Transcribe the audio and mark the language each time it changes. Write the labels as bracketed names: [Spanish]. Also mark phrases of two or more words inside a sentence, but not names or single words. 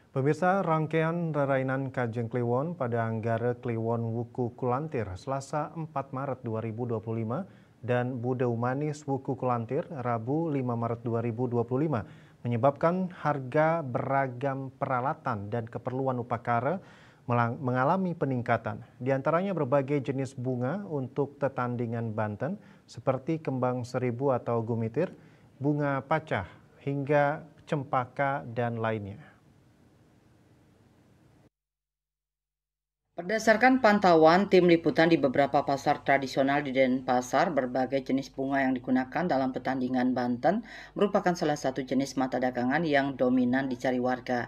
[Indonesian] Pemirsa, rangkaian rerainan Kajeng Kliwon pada Anggara Kliwon Wuku Kulantir Selasa 4 Maret 2025 dan Bude Umanis Wuku Kulantir Rabu 5 Maret 2025 menyebabkan harga beragam peralatan dan keperluan upacara mengalami peningkatan. Di antaranya berbagai jenis bunga untuk tetandingan Banten seperti kembang seribu atau gumitir, bunga pacah, hingga cempaka dan lainnya. Berdasarkan pantauan tim liputan di beberapa pasar tradisional di Denpasar, berbagai jenis bunga yang digunakan dalam pertandingan Banten merupakan salah satu jenis mata dagangan yang dominan dicari warga.